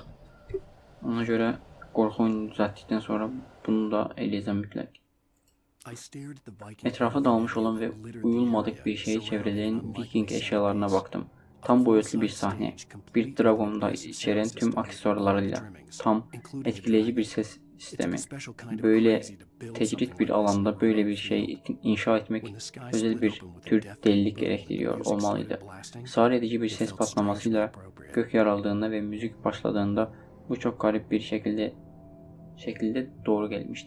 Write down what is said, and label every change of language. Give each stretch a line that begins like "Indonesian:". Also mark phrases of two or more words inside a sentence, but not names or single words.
Azerbaijani: Ona görə qorxu oyunu düzəltdikdən sonra bunu da eləyəcəm mütləq. Ətrafa dalmış olan və uyulmadık bir şeyə çevrilən viking əşyalarına baxdım.
Turkish: Tam boyutlu bir sahne, bir dragonda içeren tüm aksesuarlarıyla, tam etkileyici bir ses sistemi. Böyle tecrit bir alanda böyle bir şey inşa etmek özel bir tür delilik gerektiriyor olmalıydı. Sağır edici bir ses patlamasıyla gök yaraldığında ve müzik başladığında bu çok garip bir şekilde doğru gelmişti.